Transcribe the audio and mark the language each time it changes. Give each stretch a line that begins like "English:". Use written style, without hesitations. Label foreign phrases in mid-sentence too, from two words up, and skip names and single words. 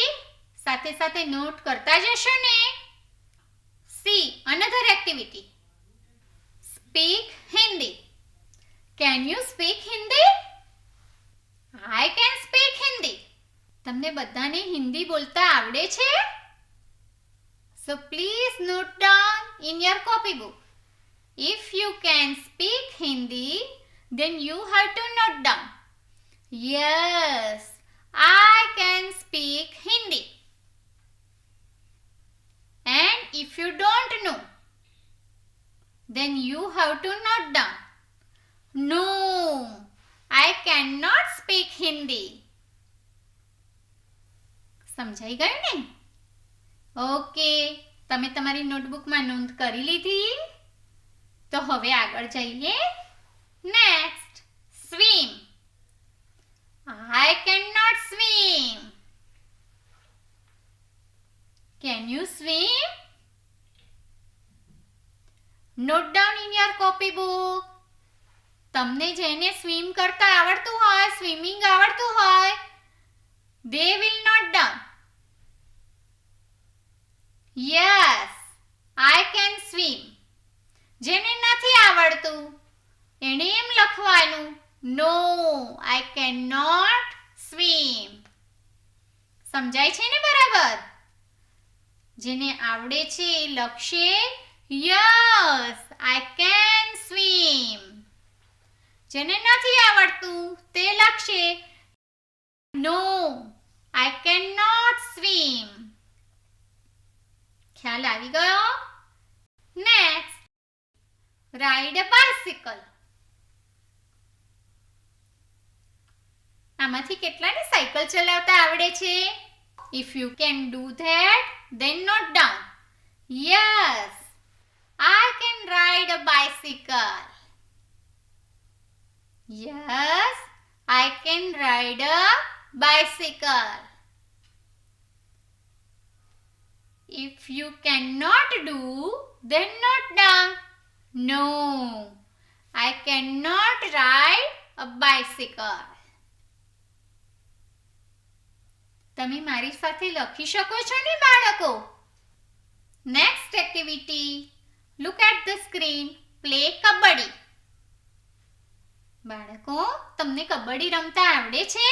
Gujarati: સાથે સાથે નોટ કરતા જશો ને?
English: see another activity. Speak Hindi. Can you speak Hindi? I can speak Hindi.
Gujarati: તમને બધાને હિન્દી બોલતા આવડે છે?
English: So please note down in your copybook. If you can speak Hindi, then you have to note down. Yes, I can speak Hindi. And if you don't know, then you have to note down. No, I cannot speak Hindi.
Gujarati: સમજાઈ ગયું ને? ઓકે, તમે તમારી નોટબુકમાં નોંધ કરી લીધી? તો હવે આગળ જઈએ.
English: Next, swim. I cannot swim. Can you swim? Note down in your copybook.
Gujarati: તમને જેને સ્વિમ કરતા આવડતું હોય, સ્વિમિંગ આવડતું હોય,
English: they will note down. Yes, I can swim.
Gujarati: જેને નથી આવડતું એણે એમ લખવાનું,
English: No, I cannot swim.
Gujarati: સમજાય છે ને બરાબર? જેને આવડે છે એ લખશે,
English: Yes, I can swim.
Gujarati: જેને નથી આવડતું તે લખશે,
English: No, I cannot swim.
Gujarati: ખ્યાલ આવી ગયો?
English: Next, ride a bicycle.
Gujarati: આમાંથી કેટલાને સાયકલ ચલાવતા આવડે છે?
English: If you can do that, then note down. Yes, I can ride a bicycle. Yes, I can ride a bicycle. If you cannot do, then note down. No, I cannot ride a bicycle.
Gujarati: તમે મારી સાથે લખી શકો છો ને બાળકો?
English: Next activity. Look at the screen. Play kabaddi.
Gujarati: બાળકો, તમને કબડ્ડી રમતા આવડે છે?